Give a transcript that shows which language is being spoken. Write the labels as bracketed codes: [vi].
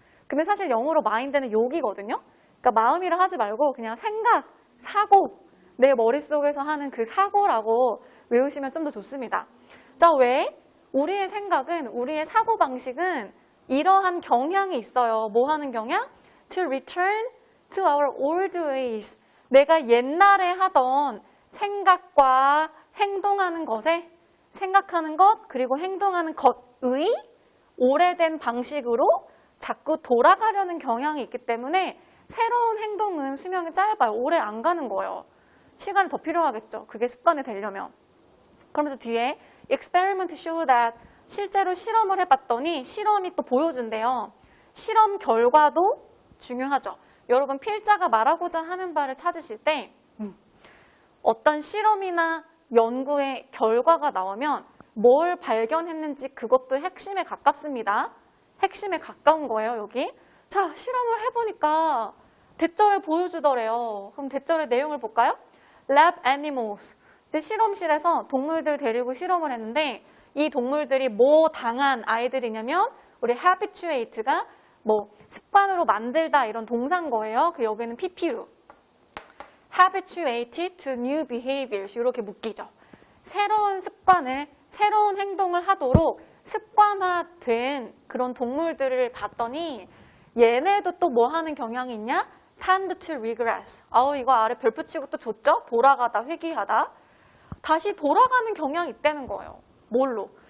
[ko] 근데 사실 영어로 마인드는 욕이거든요. 그러니까 마음이라 하지 말고 그냥 생각, 사고, 내 머릿속에서 하는 그 사고라고 외우시면 좀 더 좋습니다. 자, 왜? 우리의 생각은, 우리의 사고방식은 이러한 경향이 있어요. 뭐 하는 경향? [en] To return to our old ways. [ko] 내가 옛날에 하던 생각과 행동하는 것에, 생각하는 것 그리고 행동하는 것의 오래된 방식으로 자꾸 돌아가려는 경향이 있기 때문에 새로운 행동은 수명이 짧아요. 오래 안 가는 거예요. 시간이 더 필요하겠죠. 그게 습관이 되려면. 그러면서 뒤에 [en] experiment show that [ko] 실제로 실험을 해봤더니 실험이 또 보여준대요. 실험 결과도 중요하죠. 여러분 필자가 말하고자 하는 바를 찾으실 때 어떤 실험이나 연구의 결과가 나오면 뭘 발견했는지 그것도 핵심에 가깝습니다. 핵심에 가까운 거예요, 여기. 자, 실험을 해보니까 대절을 보여주더래요. 그럼 대절의 내용을 볼까요? [en] Lab animals. [ko] 이제 실험실에서 동물들 데리고 실험을 했는데 이 동물들이 뭐 당한 아이들이냐면 우리 habituate가 뭐 습관으로 만들다 이런 동사인 거예요. 그 여기는 PP로. [en] habituated to new behaviors [ko] 이렇게 묶이죠. 새로운 습관을, 새로운 행동을 하도록 습관화된 그런 동물들을 봤더니 얘네도 또 뭐 하는 경향이 있냐? [en] tend to regress. [ko] 이거 아래 별 붙이고 또 줬죠? 돌아가다, 회귀하다. 다시 돌아가는 경향이 있다는 거예요. 뭘로?